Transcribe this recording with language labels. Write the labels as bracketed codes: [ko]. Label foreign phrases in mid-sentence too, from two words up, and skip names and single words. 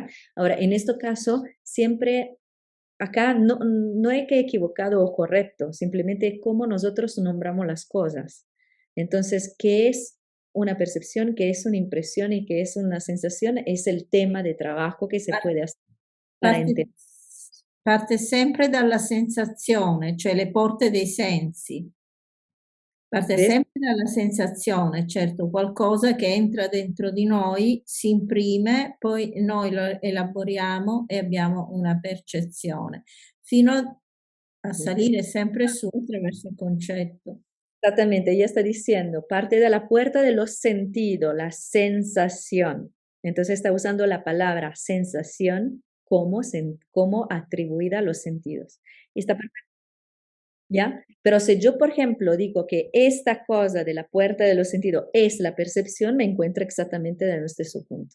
[es] Ahora, en este caso, siempre acá no hay que equivocado o correcto, simplemente cómo nosotros nombramos las cosas. Entonces, ¿qué es una percepción, qué es una impresión y qué es una sensación? Es el tema de trabajo che si puede hacer para entender. [it] Parte sempre dalla sensazione, cioè le porte dei sensi. Parte sempre dalla sensazione, certo, qualcosa che entra dentro di noi, si imprime, poi noi lo elaboriamo e abbiamo una percezione, fino a salire sempre su attraverso il concetto. [es] Exactamente, ella está diciendo, parte de la puerta de los sentidos, la sensación. Entonces está usando la palabra sensación como atribuida a los sentidos. Y está perfecto. ¿Ya? Pero si yo, por ejemplo, digo que esta cosa de la puerta de los sentidos es la percepción, me encuentro exactamente desde su punto.